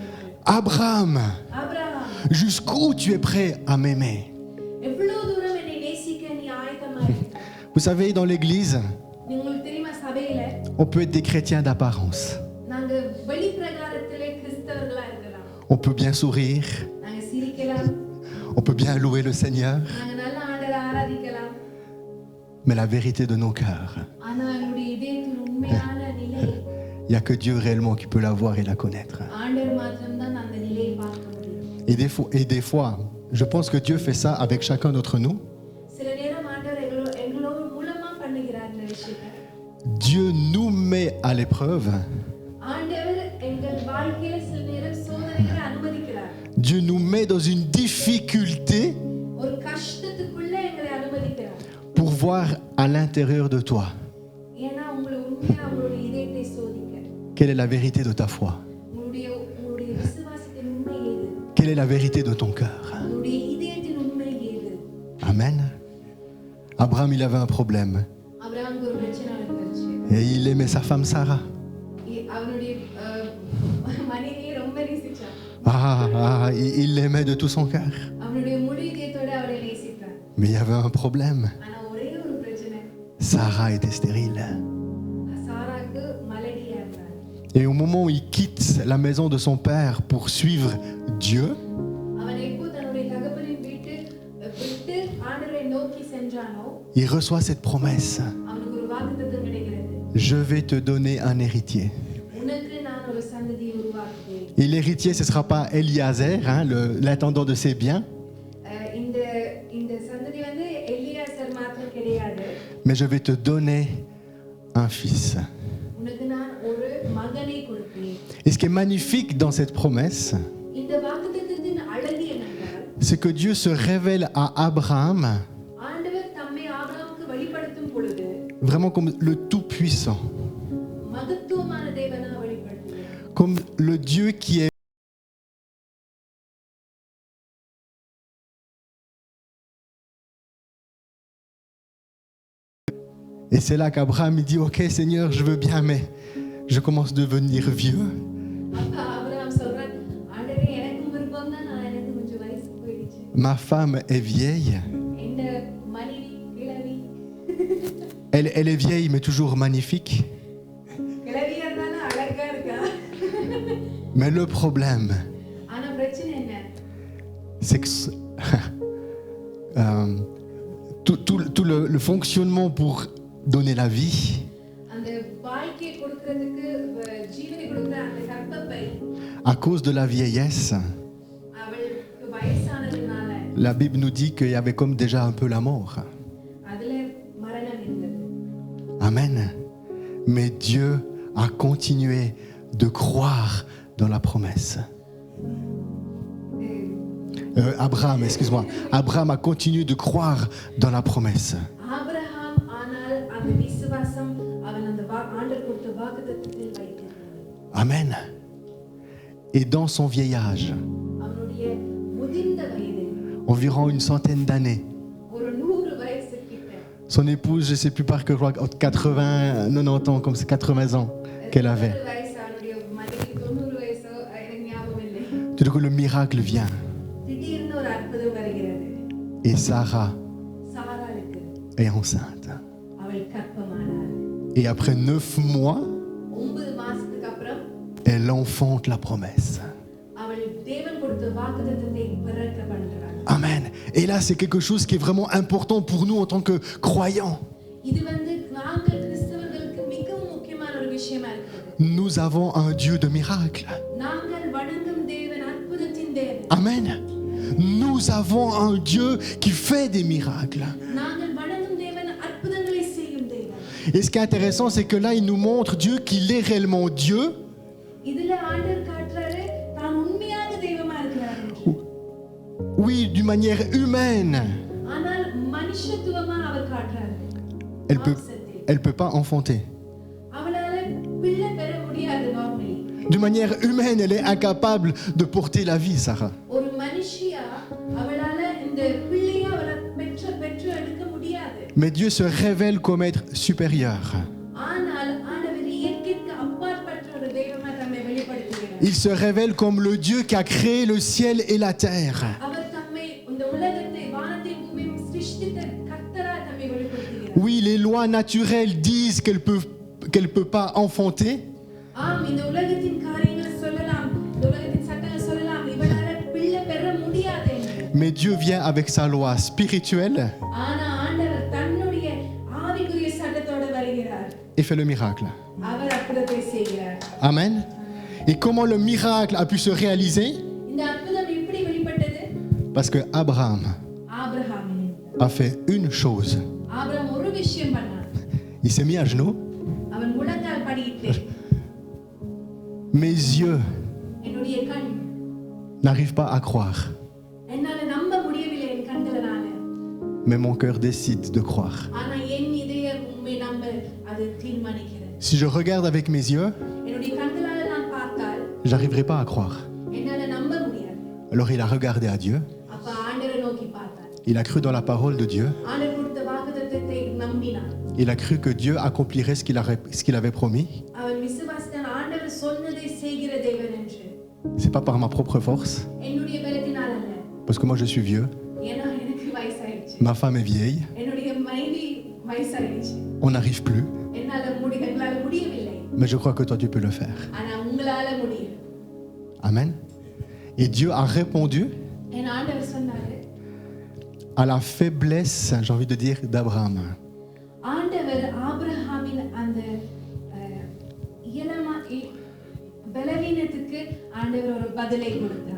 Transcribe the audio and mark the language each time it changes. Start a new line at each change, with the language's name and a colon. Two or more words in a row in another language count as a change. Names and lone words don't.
French: Abraham,
Tamil: ஆபிரகாம்,
French: jusqu'où tu es prêt à m'aimer?
Tamil: எவ்வளவு தூரம் என்னை நேசிக்க நீ ஆயத்தமா இருக்கிறாய்?
French: Vous savez, dans l'église,
Tamil: உங்களுக்கு தெரியுமா, சபையில
French: on peut être des chrétiens d'apparence.
Tamil: நாங்க வெளிப்பிரகாரத்திலே கிறிஸ்தவர்களா இருக்கலாம்.
French: On peut bien sourire,
Tamil: நாங்க சிரிக்கலாம்,
French: on peut bien louer le Seigneur,
Tamil: நாங்க நல்ல ஆண்டவரை ஆராதிக்கலாம்.
French: mais la vérité de nos cœurs,
Tamil: ஆனா என்னுடைய இதயத்தின் உண்மையான நிலை
French: il n'y a que Dieu réellement qui peut la voir et la connaître.
Tamil: ஆண்டவர் மாத்திரம்தான் அந்த நிலையை பார்க்க முடியும்.
French: Et des fois, je pense que Dieu fait ça avec chacun d'entre nous.
Tamil: சில நேரம் ஆண்டவர் எங்களோட மூலமா பண்ணுகிறார் இந்த விஷயத்தை.
French: Dieu nous met à l'épreuve.
Tamil: ஆண்டவர் எங்கள் வாழ்க்கையில சில நேரம் சோதனைகளை அனுமதிக்கிறார்.
French: Dieu nous met dans une difficulté
Tamil: ஒரு கஷ்டத்துக்குள்ள எங்களை அனுமதிக்கிறார்.
French: pour voir à l'intérieur de toi
Tamil: ஏன்னா உண்மையா உங்களுடைய இதயத்தை சோதிக்க.
French: quelle est la vérité de ta foi,
Tamil: உங்களுடைய விசுவாசத்தின் உண்மை ஏது?
French: quelle est la vérité de ton cœur.
Tamil: உங்களுடைய இதயத்தின் உண்மை ஏது?
French: Amen. Abraham, il avait un problème
Tamil: ஆபிரகாமுக்கு ஒரு பிரச்சனை இருந்துச்சு.
French: et il aimait sa femme Sarah.
Tamil: அவனுடைய மனைவியை ரொம்ப நேசிச்சான்.
French: Il l'aimait de tout son cœur.
Tamil: அவனுடைய முழு இதயத்தோட அவரை நேசித்தான்.
French: Mais il y avait un problème.
Tamil: ஆனா ஒரே ஒரு பிரச்சனை,
French: Sarah était stérile.
Tamil: சாராக்கு மலடியா இருந்தார்.
French: Et au moment où il quitte la maison de son père pour suivre Dieu,
Tamil: அவன் எப்போ தன்னுடைய தகப்பனின் வீட்டு விட்டு ஆண்டவரை நோக்கி சென்றானோ,
French: il reçoit cette promesse.
Tamil: அவனுக்கு ஒரு வாக்குத்தத்தம் கிடைக்கிறது.
French: Je vais te donner un héritier.
Tamil: உனக்கு நான் ஒரு சந்ததியை உருவாக்குவேன்.
French: Et l'héritier, ce ne sera pas Eliezer, hein, l'intendant de ses biens,
Tamil: இந்த இந்த சந்ததி வந்து எலியாசர் மாத்திரம் கிடையாது.
French: mais je vais te donner un fils.
Tamil: உனக்கு நான் ஒரு மகனை கொடுப்பேன்.
French: Et ce qui est magnifique dans cette promesse,
Tamil: இந்த வாக்குத்தத்தத்தின் அழகு என்னவென்றால்,
French: c'est que Dieu se révèle à Abraham
Tamil: ஆண்டவர் தம்மை ஆபிரகாமுக்கு வெளிப்படுத்தும் பொழுது
French: vraiment comme le Tout-Puissant,
Tamil: மகத்துவமான தேவனா வெளிப்படுத்துகிறார்.
French: comme le Dieu qui est Et c'est là qu'Abraham il dit, ok Seigneur, je veux bien, mais je commence à devenir vieux.
Tamil: அப்ப ஆபிரகாம் சொல்றார், ஆண்டவரே எனக்கும் விருப்பம் தான், நான் எனக்கு கொஞ்சம் வயசு போயிடுச்சு.
French: Ma femme est vieille.
Tamil: இந்த மனைவி கிழவி
French: Elle est vieille, mais toujours magnifique.
Tamil: கிழவியா இருந்தாலும் அழகா இருக்கா.
French: Mais le problème,
Tamil: ஆனா பிரச்சனை என்ன?
French: c'est que tout le fonctionnement pour donner la vie,
Tamil: அந்த வாழ்க்கையை கொடுக்கிறதுக்கு ஜீவனை கொடுக்கிற அந்த கர்ப்பப்பை
French: à cause de la vieillesse,
Tamil: அவளுக்கு வயசானதுனால
French: la Bible nous dit qu'il y avait comme déjà un peu la mort.
Tamil: அதுல மரணம் இருந்தது.
French: Amen. Mais Dieu a continué de croire dans la promesse. Abraham, excuse-moi. Abraham a continué de croire dans la promesse.
Tamil: ஆபிரகாம் ஆனால் அந்த விசுவாசம் அவன் அந்த ஆண்டவர் கொடுத்த வாக்குத்தத்தத்தில் வைத்தான்.
French: Amen. Et dans son vieil âge,
Tamil: அவனுடைய முதிர்ந்த வயதில்
French: environ une centaine d'années,
Tamil: ஒரு 100 வயசு கிட்ட
French: son épouse, je ne sais plus par que je crois 80, 90 ans, comme c'est 80 ans qu'elle avait.
Tamil: வயசு அவனுடைய மனைவி 90 வயசோ எனக்கு ஞாபகம் இல்லை.
French: Tout d'un coup, le miracle vient.
Tamil: திடீர்னு ஒரு அற்புதம் வருகிறது.
French: Et Sarah
Tamil: சாராளுக்கு
French: est enceinte.
Tamil: அவள் கர்ப்பமானாள்.
French: Et après 9 mois,
Tamil: 9 மாசத்துக்கு அப்புறம்
French: elle enfante la promesse.
Tamil: அவள் தேவன் கொடுத்த வாக்குத்தத்தத்தை பிறக்க பண்றாள்.
French: Amen. Et là, c'est quelque chose qui est vraiment important pour nous en tant que croyants.
Tamil: இது வந்து நாங்கள் கிறிஸ்தவர்களுக்கு மிகவும் முக்கியமான ஒரு விஷயமா இருக்குது.
French: Nous avons un Dieu de miracles.
Tamil: நாங்கள் வணங்கும் தேவன் அற்புதத்தின் தேவன்.
French: Amen. Nous avons un Dieu qui fait des miracles.
Tamil: நாங்கள் வணங்கும் தேவன் அற்புதங்களை செய்யும் தேவன்.
French: Et ce qui est intéressant, c'est que là, il nous montre Dieu qu'il est réellement Dieu.
Tamil: இதுல ஆண்டவர் காட்டுறாரு தான் உண்மையாக தெய்வமா இருக்கிறார் என்று.
French: Oui, d'une manière humaine.
Tamil: ஆனால் மனுஷத்துவமா அவர் காட்டுறாரு.
French: Elle peut pas enfanter.
Tamil: அவளால பிள்ளை பெற முடியாது நார்மலி.
French: D'une manière humaine, elle est incapable de porter la vie, Sarah.
Tamil: ஒரு மனுஷியா அவளால இந்த பிள்ளையை அவள பெற்று எடுக்க முடியாது.
French: Mais Dieu se révèle comme être supérieur.
Tamil: ஆனால் ஆண்டவர் இயற்கைக்கு அப்பாற்பட்ட ஒரு தெய்வமா தம்மை வெளிப்படுத்துகிறார்.
French: Il se révèle comme le Dieu qui a créé le ciel et la terre.
Tamil: அவர் தம்மை இந்த உலகத்தை வானத்தையும் பூமியையும் சிருஷ்டித்த கர்த்தரா தம்மை வெளிப்படுத்துகிறார்.
French: Oui, les lois naturelles disent qu'elle peut pas enfanter.
Tamil: ஆம், இந்த உலகத்தின் காரியங்களை சொல்லலாம், இந்த உலகத்தின் சட்டங்களை சொல்லலாம், இவளால பிள்ளை பெற முடியாது என்று.
French: Mais Dieu vient avec sa loi spirituelle
Tamil: ஆனா ஆண்டவர் தன்னுடைய ஆவிக்குரிய சட்டத்தோட வருகிறார்.
French: et fait le miracle.
Tamil: அவர் அற்புதத்தை செய்கிறார்.
French: Amen. Et comment le miracle a pu se réaliser?
Tamil: இந்த அற்புதம் எப்படி வெளிப்பட்டது?
French: Parce que Abraham
Tamil: ஆபிரகாம்
French: a fait une chose.
Tamil: ஆபிரகாம் ஒரு விஷயம் பண்ணான்.
French: Il s'est mis à genoux.
Tamil: அவன் முழங்கால் படியிட்டு,
French: Mes yeux
Tamil: என்னுடைய கண்
French: n'arrivent pas à croire,
Tamil: என்னால நம்ப முடியவில்லை என் கண்களால.
French: mais mon cœur décide de croire.
Tamil: ஆனா என் இதயம் உம்மை நம்ப அது தீர்மானிக்கிறது.
French: Si je regarde avec mes yeux,
Tamil: என்னுடைய கண்களால நான் பார்த்தால்
French: j'arriverai pas à croire.
Tamil: என்னால நம்ப முடியாது.
French: Alors il a regardé à Dieu,
Tamil: அப்ப ஆண்டவரை நோக்கி பார்த்தார்.
French: il a cru dans la parole de Dieu,
Tamil: ஆண்டவர் கொடுத்த வாக்குத்தத்தத்தை நம்பினான்.
French: il a cru que Dieu accomplirait ce qu'il avait promis.
Tamil: அவன் விசுவாசித்தான், ஆண்டவர் சொன்னதை செய்கிற தேவன் என்று.
French: C'est pas par ma propre force,
Tamil: என்னுடைய பலத்தினால் அல்ல,
French: parce que moi je suis vieux,
Tamil: ஏன்னா எனக்கு வயசாயிடுச்சு.
French: Ma femme est vieille.
Tamil: என்னுடைய மனைவி வயசாயிடுச்சு.
French: On n'arrive plus.
Tamil: எங்களால முடியவில்லை.
French: Mais je crois que toi, tu peux le faire.
Tamil: ஆனா உங்களால முடியும்.
French: Amen. Et Dieu a répondu
Tamil: என் ஆண்டவர் சொன்னாரு,
French: à la faiblesse, j'ai envie de dire, d'Abraham.
Tamil: ஆண்டவர் ஆபிரகாமின் அந்த பலவீனத்துக்கு ஆண்டவர் ஒரு பதிலை கொடுத்தார்.